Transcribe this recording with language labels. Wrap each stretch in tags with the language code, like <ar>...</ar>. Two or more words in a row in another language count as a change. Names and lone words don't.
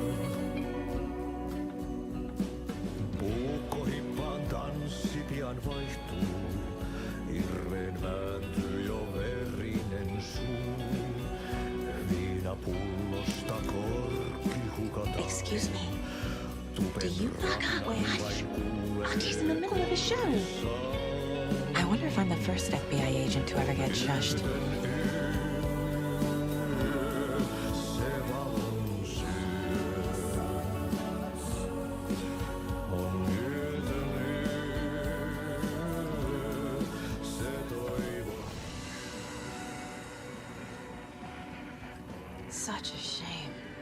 <fi>Puukkohippaan tanssi pian vaihtuu. Irveen vääntyy jo verinen suu. Viinapullosta korkki hukataan.</fi> <en>Excuse me. Do you knock out? Wait, hush. Auntie's in the middle of a show. I wonder if I'm the first FBI agent to ever get shushed. Such a shame.</en>